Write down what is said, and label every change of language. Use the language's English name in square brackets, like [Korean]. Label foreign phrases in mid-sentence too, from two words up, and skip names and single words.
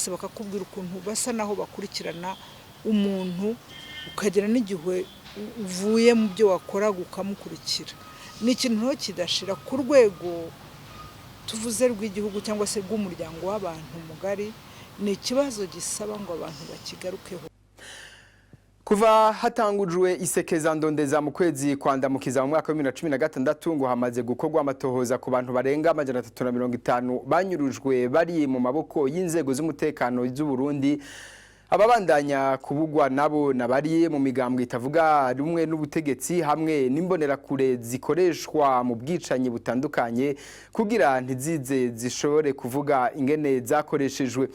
[Rundi] Bakakubwira ukuntu basa naho bakurikirana umuntu, ukagera n'igihe uvuye mu byo wakoraga ukamukurikira. Ni ikintu kidashira ku rwego tuvuze rw'igihugu cyangwa se rw'umuryango w'abantu mugari. Ni ikibazo gisaba ngo abantu bakigarukeho. Kuva hatangujwe isekeza ndondeza mu kwezi kwandamukiza mu mwaka wa 2016 ngo hamaze gukorwa amatohoza ku bantu barenga 350 banyurujwe bari mu maboko y'inzego z'umutekano z'u Burundi. Ababandanya kubugwa nabo nabari mu migambwe itavuga rumwe n'ubutegetsi hamwe n'imbonerakure zikoreshwa mu bwicanyi butandukanye kugira ntizize zishobore kuvuga ingene zakoreshejwe.